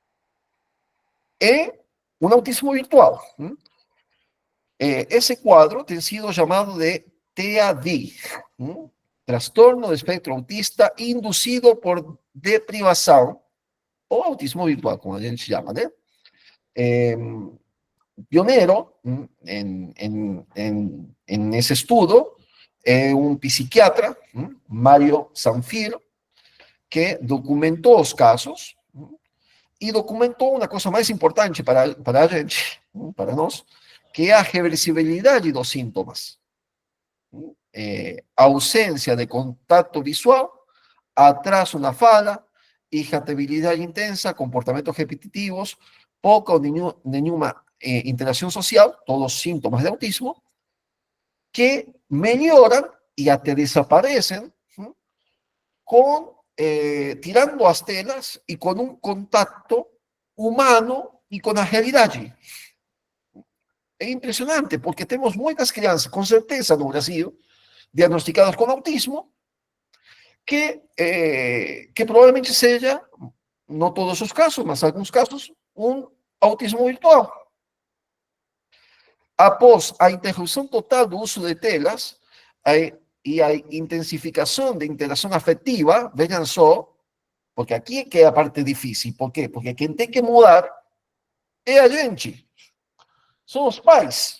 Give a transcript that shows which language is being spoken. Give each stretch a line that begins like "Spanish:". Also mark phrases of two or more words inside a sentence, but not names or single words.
Portuguese: É um autismo virtual. Esse quadro tem sido chamado de TAD, transtorno de espectro autista induzido por deprivação, ou autismo virtual, como a gente chama, né?
Spanish: Pionero en ese estudio, un psiquiatra, Mario Sanfir, que documentó los casos y documentó una cosa más importante
Portuguese: para a gente, para nós, que é a reversibilidade dos
Spanish: síntomas.
Portuguese: Ausência de contato visual, atraso na fala, irritabilidade intensa, comportamentos repetitivos, pouca ou nenhuma interacción social, todos síntomas de autismo, que melhoran
Spanish: y hasta desaparecen con, tirando las telas y con un contacto humano y con la realidad. Es impresionante, porque tenemos muchas crianças, con certeza, no Brasil, diagnosticadas con autismo, que probablemente sea, no todos los casos, mas algunos casos, un autismo virtual.
Portuguese: Após a interrupção total do uso de telas e a intensificação da interação afetiva, vejam só, porque aqui é que é a parte difícil. Por quê? Porque quem tem que mudar é a gente. São os pais.